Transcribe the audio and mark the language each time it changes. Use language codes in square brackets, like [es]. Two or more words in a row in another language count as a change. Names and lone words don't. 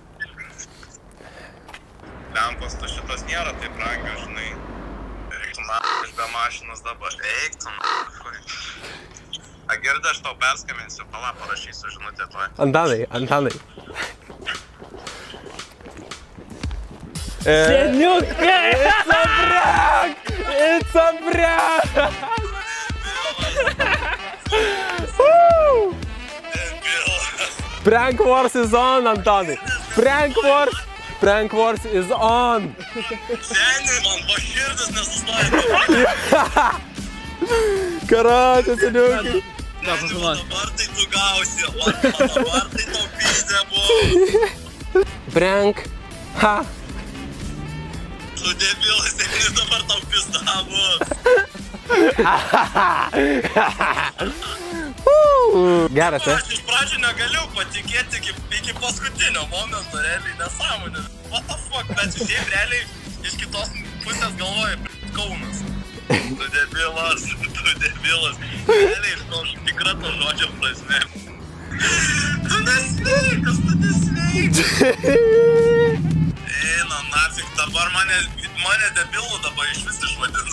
[lt] Lempos, tu šitas nėra taip brangios, žinai. Eik tu n***ui, be mašinos dabar. Eik tu n***ui. A girdė, aš tau perskambinsiu, pala, parašysiu žinutę tuoj. Antanai. Seniukai! [en] It's a prank! Prank wars is on, Antanai. Prank wars is on. [lt] Seniai, man po širdis nesustoja. Karočią, seniukai. Dabar tai tu gausi, o dabar tai tau pizdę buvo. Prank. Ha. Tu debilas, seniai, dabar tau pizda bus. Geras, Aš iš pradžių negaliu patikėti iki paskutinio momento, realiai nesąmonė. [en] What the fuck, [lt] bet šiaip realiai iš kitos pusės galvoju, Kaunas. Tu debilas. Realiai iš to tikra to žodžio prasme. Tu nesveikas. Eina, nafik, dabar mane debilų dabar iš vis išvadins.